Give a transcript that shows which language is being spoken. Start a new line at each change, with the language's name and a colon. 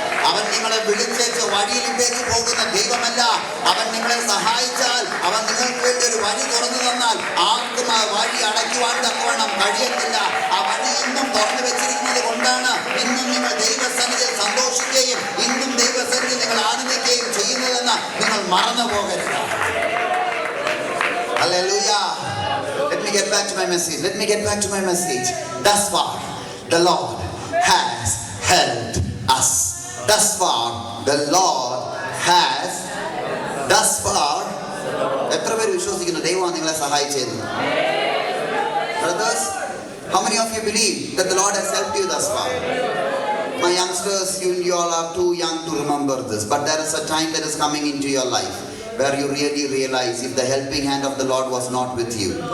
Malayalam: അവൻ നിങ്ങളെ വിളിച്ചേച്ച് വഴിയിലേക്ക് പോകുന്ന ദൈവമല്ല. അവൻ നിങ്ങളെ സഹായിച്ചാൽ, അവൻ നിങ്ങൾക്ക് വേണ്ടി ഒരു വഴി തുറന്നു തന്നാൽ ആർക്കും ആ വഴി അടയ്ക്കുവാൻ തക്കവണ്ണം കഴിയത്തില്ല. ആ വഴി ഇന്നും തുറന്നു വെച്ചിരിക്കുന്നത് കൊണ്ടാണ് ഇന്നും നിങ്ങൾ ദൈവസന്നിധിയിൽ സന്തോഷിക്കുകയും ഇന്നും ദൈവസന്നിധിയിൽ നിങ്ങൾ ആനന്ദിക്കുകയും ചെയ്യുന്നതെന്ന് നിങ്ങൾ മറന്നു പോകരുത്.
English: Hallelujah. Let me get back to my message. Thus far, the Lord has helped us. Thus far, the Lord has. Thus far,
Malayalam: എത്ര പേര് വിശ്വസിക്കുന്നു ദൈവം നിങ്ങളെ സഹായിച്ചെന്ന്?
English: Brothers, how many of you believe that the Lord has helped you thus far? My youngsters, you all are too young to remember this, but there is a time that is coming into your life where you really realize if the helping hand of the Lord was not with you.